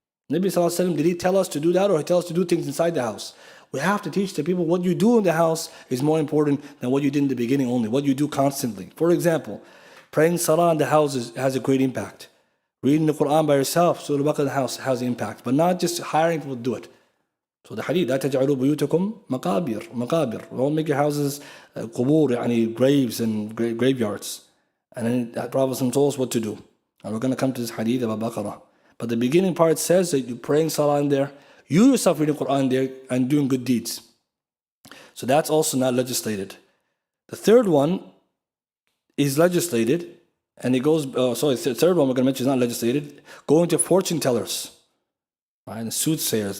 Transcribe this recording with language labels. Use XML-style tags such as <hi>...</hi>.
<en>Nabi Sallallahu Alaihi Wasallam, did he tell us to do that, or he tells us to do things inside the house? We have to teach the people what you do in the house is more important than what you did in the beginning only, what you do constantly. For example, praying salah in the house has a great impact. Reading the Quran by yourself, Surah Baqarah in the house has an impact, but not just hiring people to do it. So the hadith,</en> <ar>لا تجعلوا بيوتكم مقابر.</ar> <en>Don't make your houses قبور, graves and graveyards. And then the Prophet told us what to do. And we're going to come to this hadith about Baqarah. But the beginning part says that you're praying salah in there, you yourself reading Quran there and doing good deeds. So that's also not legislated. The third one is legislated, and it goes, the third one we're going to mention is not legislated, going to fortune tellers, right, and soothsayers.</en>